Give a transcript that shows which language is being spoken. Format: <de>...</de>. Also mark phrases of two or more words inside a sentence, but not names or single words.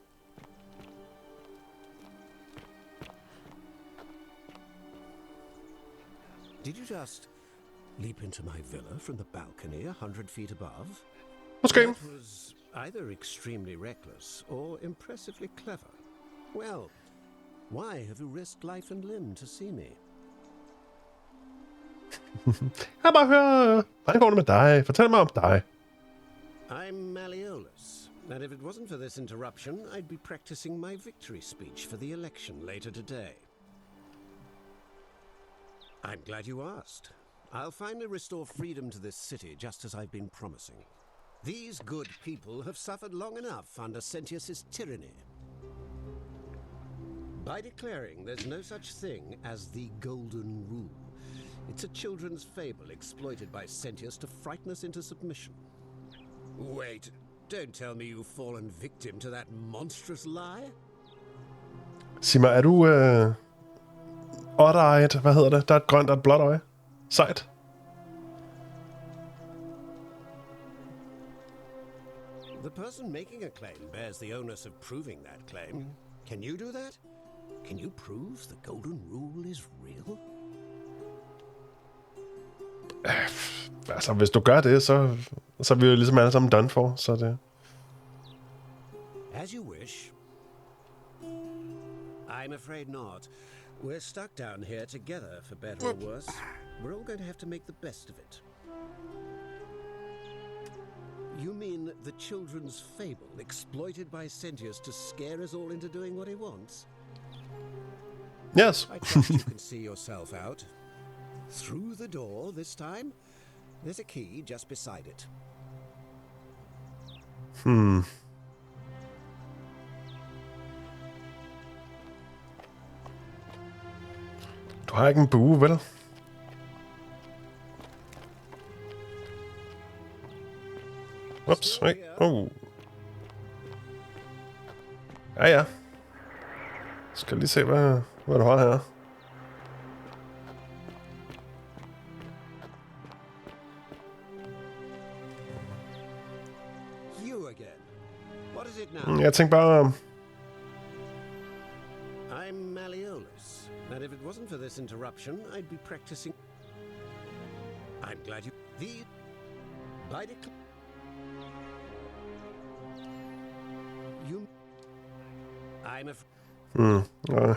<en>Did you just leap into my villa from the balcony 100 feet above? Okay. That was either extremely reckless or impressively clever. Well, why have you risked life and limb to see me?</en> <da>Jeg bare høre, hvordan går det med dig? Fortæl mig om dig.</da> <en>I'm Malleolus, and if it wasn't for this interruption, I'd be practicing my victory speech for the election later today. I'm glad you asked. I'll finally restore freedom to this city, just as I've been promising. These good people have suffered long enough under Sentius's tyranny. By declaring there's no such thing as the Golden Rule, it's a children's fable exploited by Sentius to frighten us into submission. Wait, don't tell me you've fallen victim to that monstrous lie?</en> <da>Sig mig, er du otter-eyed? Hvad hedder det? Der er et grønt og et blåt øje. Sejt.</da> <en>The person making a claim bears the onus of proving that claim. Can you do that? Can you prove the Golden Rule is real?</en> <da>Altså, hvis du gør det, så er vi jo ligesom alle sammen</da> <en>done for,</en> <da>så det...</da> <en>As you wish. I'm afraid not. We're stuck down here together, for better or worse. We're all going to have to make the best of it. You mean the children's fable exploited by Sentius to scare us all into doing what he wants? Yes. I trust you can see yourself out. Through the door this time. There's a key just beside it.</en> <da>Du har ikke en bue, vel? Ups, hey. Oh. Ja. Skal lige se, hvad du har her. Jeg tænkte bare...</da> <en>I'm Malleolus, and if it wasn't for this interruption, I'd be practicing... I'm glad you... By you... I'm a...</en>